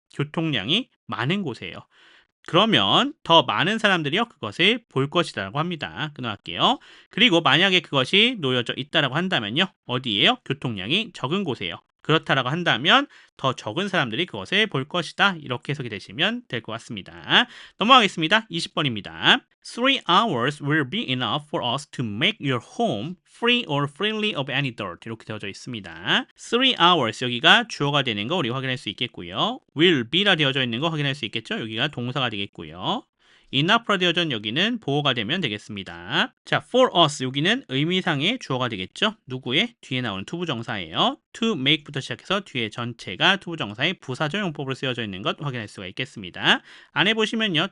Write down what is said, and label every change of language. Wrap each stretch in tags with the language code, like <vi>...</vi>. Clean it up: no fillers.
<ko>교통량이 많은 곳이에요. 그러면 더 많은 사람들이요 그것을 볼 것이라고 합니다. 끊어갈게요. 그리고 만약에 그것이 놓여져 있다라고 한다면요. 어디예요? 교통량이 적은 곳이에요. 그렇다라고 한다면 더 적은 사람들이 그것을 볼 것이다. 이렇게 해석이 되시면 될 것 같습니다. 넘어가겠습니다. 20번입니다.</ko> <en>3 hours will be enough for us to make your home free or freely of any dirt.</en> <ko>이렇게 되어져 있습니다.</ko> <en>3 hours</en> <ko>여기가 주어가 되는 거 우리 확인할 수 있겠고요.</ko> <en>will be</en> <ko>라 되어져 있는 거 확인할 수 있겠죠. 여기가 동사가 되겠고요. enough라 되어져 있는 여기는 보어가 되면 되겠습니다. 자,</ko> <en>for us</en> <ko>여기는 의미상의 주어가 되겠죠. 누구의? 뒤에 나오는 투부정사예요.</ko> <en>to make</en> <ko>부터 시작해서 뒤에 전체가 투부정사의 부사적 용법으로 쓰여져 있는 것 확인할 수가 있겠습니다. 안에 보시면요.</ko>